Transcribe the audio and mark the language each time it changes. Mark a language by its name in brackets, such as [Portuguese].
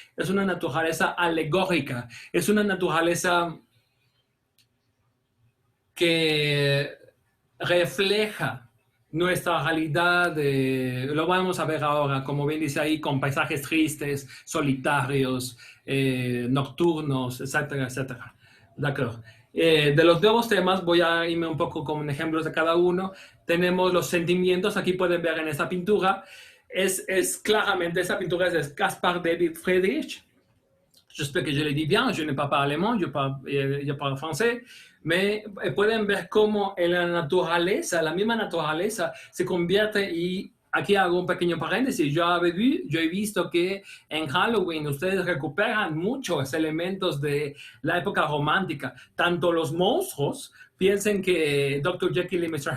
[Spanish] Es una naturaleza alegórica. Es una naturaleza que refleja nuestra realidad, lo vamos a ver ahora, como bien dice ahí, con paisajes tristes, solitarios, nocturnos, etcétera, etcétera. [French] D'accord. [Spanish] De los nuevos temas voy a irme un poco con ejemplos de cada uno. Tenemos los sentimientos, aquí pueden ver en esta pintura. Es claramente, esta pintura es de Caspar David Friedrich. [French] J'espère que je l'ai dit bien, je ne parle pas allemand, [Spanish] yo parlo francés. Pueden ver cómo en la naturaleza, la misma naturaleza, se convierte, y aquí hago un pequeño paréntesis, yo he visto que en Halloween ustedes recuperan muchos elementos de la época romántica, tanto los monstruos, piensen que Dr. Jekyll y Mr.